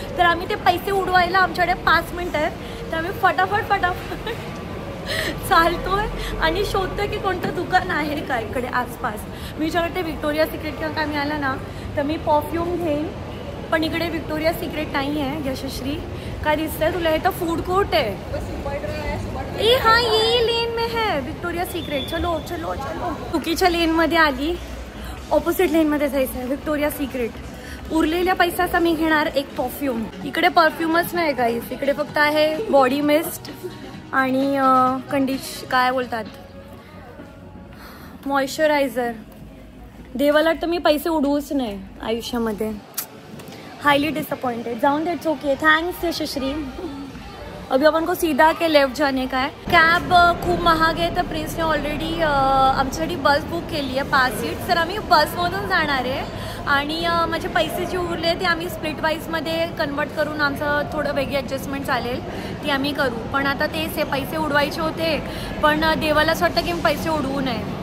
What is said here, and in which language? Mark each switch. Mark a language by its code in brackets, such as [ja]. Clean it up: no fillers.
[mr] तर आम्ही ते पैसे उडवायला आमच्याकडे 5 मिनिटं आहेत. तर आम्ही फटाफट चालतोय आणि शोधतोय की कोणतं दुकान आहे का इकडे आसपास. मी विचारते विक्टोरिया सिक्रेट किंवा काय मिळालं ना तर मी परफ्यूम घेईन, पण इकडे विक्टोरिया सिक्रेट नाही आहे. यशश्री काय दिसतंय तुला? हे तर फूड कोर्ट आहे. [hi] ए हाँ ये लेन में है विक्टोरिया सिक्रेट. चलो चलो चलो. [mr] चुकीच्या लेनमध्ये आली, ऑपोजिट लेनमध्ये जायचं आहे. Victoria secret. उरलेल्या पैशाचा मी घेणार एक परफ्यूम. इकडे परफ्यूमच नाही गाईस, इकडे फक्त आहे बॉडी मिस्ट आणि काय बोलतात मॉइश्चरायझर. देवाला तर मी पैसे उडवूच नाही आयुष्यामध्ये. [en] Highly disappointed. [mr] जाऊन दे, [en] It's okay. Thanks Yashashri. [hi] अभी अपन को सीधा के लेफ्ट जाने का है. [mr] कॅब खूप महाग आहे तर प्रिन्सने ऑलरेडी आमच्यासाठी बस बुक केली आहे 5 सीट. तर आम्ही बसमधून जाणार आहे आणि माझे पैसे जे उरले ते आम्ही स्प्लिट वाईजमध्ये कन्वर्ट करून आमचं थोडं वेगळी ॲडजस्टमेंट चालेल ती आम्ही करू. पण आता तेच हे पैसे उडवायचे होते, पण देवाला असं वाटतं की मी पैसे उडवू नये.